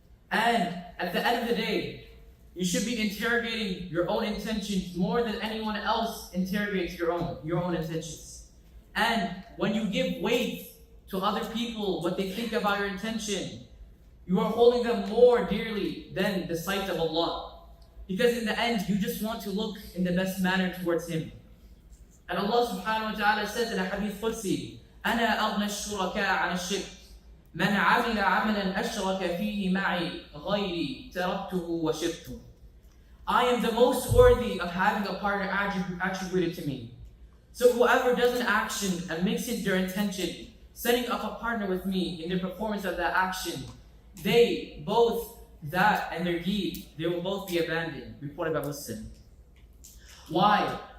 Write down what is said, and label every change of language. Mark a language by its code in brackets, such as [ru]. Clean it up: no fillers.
[en] And at the end of the day, you should be interrogating your own intentions more than anyone else interrogates your own intentions. And when you give weight to other people, what they think about your intention, you are holding them more dearly than the sight of Allah. Because in the end, you just want to look in the best manner towards Him. And Allah subhanahu wa ta'ala says in a hadith Qudsi, [ar] أَنَا أَغْنَى الشُّرَكَاءَ عَنِ الشِّرْكِ مَنْ عَمِلَ عَمَلًا أَشْرَكَ فِيهِ مَعِي غَيْرِي تَرَكْتُهُ وَشِرْكُهُ. [en] I am the most worthy of having a partner attributed to me. So whoever does an action and mixes their intention, setting up a partner with me in the performance of that action, they both, that and their deed, they will both be abandoned. Reported by Muslim. Why?